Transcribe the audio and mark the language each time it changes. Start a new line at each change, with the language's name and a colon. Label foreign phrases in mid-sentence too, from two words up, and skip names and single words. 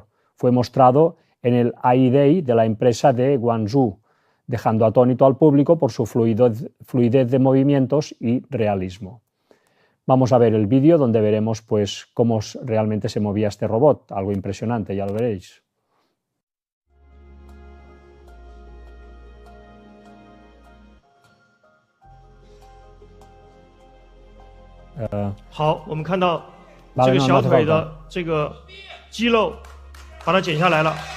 Spanish: Fue mostrado en el AI Day de la empresa de Guangzhou, dejando atónito al público por su fluidez de movimientos y realismo. Vamos a ver el vídeo donde veremos pues cómo realmente se movía este robot, algo impresionante, ya lo veréis.
Chinese: 好，我们看到这个小腿的这个肌肉，把它剪下来了。